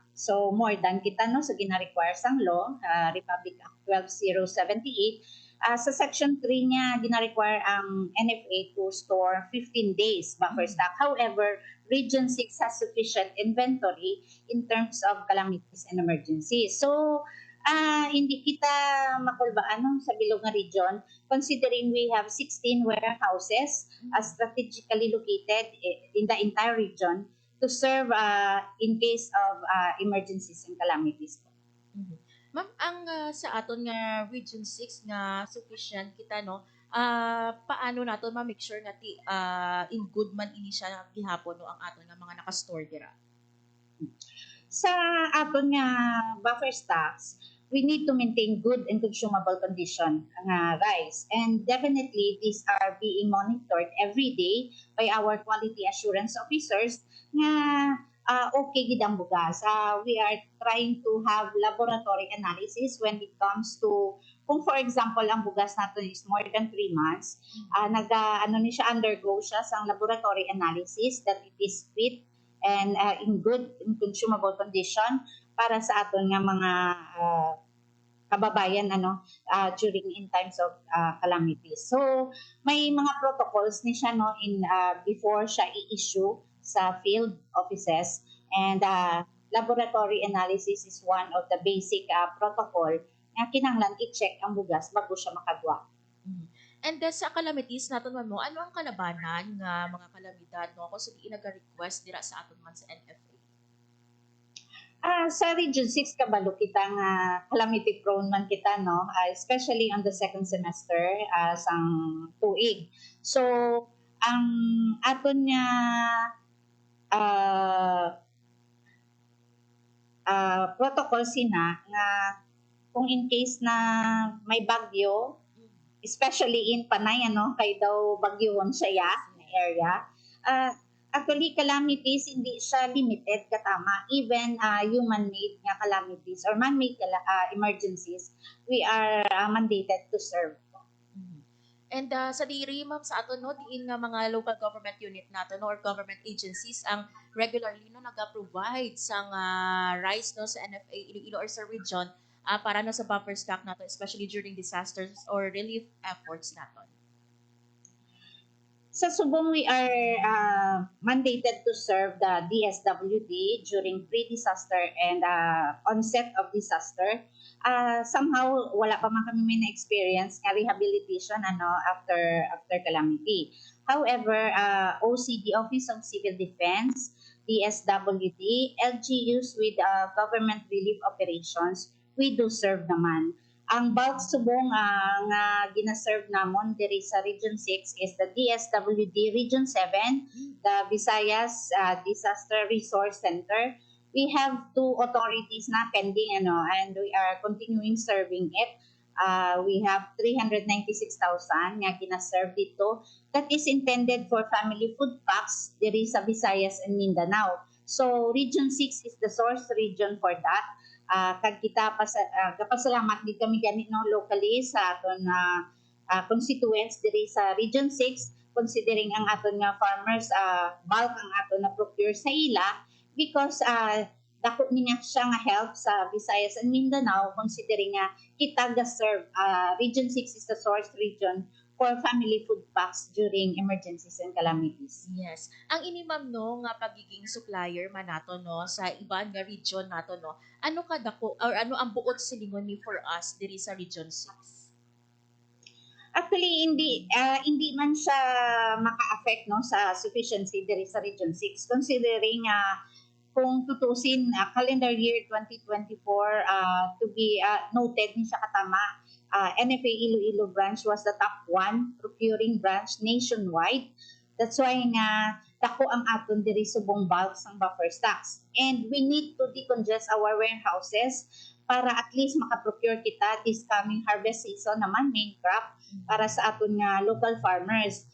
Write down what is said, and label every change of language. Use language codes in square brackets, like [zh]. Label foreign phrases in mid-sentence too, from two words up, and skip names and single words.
[en] So, more than [hil] kita no sa gina-require sang law, Republic Act 12078. Sa Section 3 niya, gina-require ang NFA [en] to store 15 days buffer stock. However, Region 6 has sufficient inventory in terms of calamities and emergencies. So, [hil] hindi kita makulbaan sa bilog nga region [en] considering we have 16 warehouses strategically located in the entire region to serve in case of emergencies and calamities. [hil] Ma'am, ang sa aton nga Region 6 nga sufficient kita no, paano naton ma-make sure nga in good man ini siya gihapon no ang aton nga mga naka-store dira? Sa aton nga [en] buffer stocks, we need to maintain good and consumable condition nga rice. And definitely, these are being monitored every day by our quality assurance officers [hil] nga okay gid ang bugas. [en] We are trying to have laboratory analysis when it comes to kung for example [hil] ang bugas natin [en] is more than 3 months, [hil] ni siya [en] undergo [hil] siya sa [en] laboratory analysis that it is fit and in good and consumable condition [hil] para sa aton nga mga kababayan [en] during in times of calamities. [hil] So may mga protocols ni siya no in before siya i-issue sa [en] field offices and laboratory analysis is one of the basic protocol [hil] na kinahanglan i-check ang bugas bago siya makadwa. And sa calamities naton man mo, ano ang kalabanan nga mga kalamidad no kung sige nag-request dira sa aton man sa NFA? Sa Region 6 kabalo kita nga calamity prone man kita no, [en] especially on the second semester [hil] sang tuig. So ang aton nga ah, protocol sina nga kung [en] in case [hil] na may bagyo, especially in Panay ano, kay daw bagyoon siya na area. Actually calamities hindi siya limited katama, [en] even human-made nga calamities or man-made emergencies, we are mandated to serve. [hil] And sa diri ma'am sa ato no diin nga mga [en] local government unit [hil] nato no or [en] government agencies [hil] ang regularly no naga-provide sang rice no sa NFA Iloilo or sa region para no sa [en] buffer stock [hil] nato especially during disasters or [en] relief efforts [hil] nato. Sa Subong, [en] we are mandated to serve the DSWD during pre-disaster and onset of disaster. Somehow, [hil] wala pa man kami may na-experience nga rehabilitation after calamity. [en] However, OCD, Office of Civil Defense, DSWD, LGUs with government relief operations, we do serve naman. [hil] Ang bulk subong nga gina-serve namon diri sa Region 6 is the DSWD Region 7, the Visayas Disaster Resource Center. [en] We have 2 authorities na pending and we are continuing serving it. We have 396,000 nga gina-serve dito that is intended for family food packs diri sa Visayas and Mindanao. So Region 6 is the source region for that. [hil] Kag kita kapasalamat gid kami gani no locally sa aton constituents diri sa Region 6 considering ang aton nga farmers bulk ang aton na procure sa ila because dako niya siya nga help sa Visayas and Mindanao considering nga kita ga serve Region 6 is the [en] source region for family food packs during emergencies and calamities. Yes. [hil] Ang ini ma'am no nga pagiging supplier man nato no sa iban nga region nato no. Ano kadako or ano ang buot silingon ni for us diri sa Region 6? Actually hindi man siya maka-affect no sa sufficiency diri sa Region 6 considering kung tutusin [en] calendar year 2024 to be noted [hil] ni siya katama. [en] NFA Iloilo branch was the top 1 procuring branch nationwide. That's why [hil] nga dako ang aton diri subong bulk sang buffer stocks. [en] And we need to decongest our warehouses para at least [hil] makaprocure kita [en] this coming harvest season naman main crop [hil] para sa aton nga [en] local farmers.